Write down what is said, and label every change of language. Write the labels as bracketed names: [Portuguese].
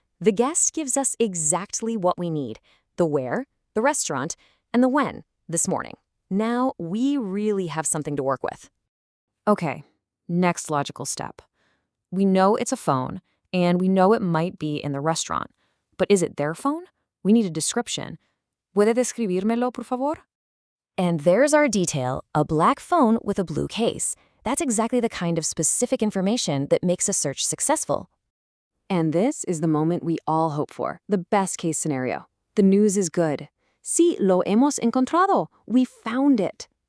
[English] The guest gives us exactly what we need. The where, the restaurant, and the when, this morning. Now we really have something to work with. Okay, next logical step. We know it's a phone, and we know it might be in the restaurant. But is it their phone? We need a description. [Spanish] ¿Puede describírmelo, por favor? [English] And there's our detail, a black phone with a blue case. That's exactly the kind of specific information that makes a search successful. And this is the moment we all hope for, the best case scenario. The news is good. [Spanish] Sí, lo hemos encontrado. [English] We found it.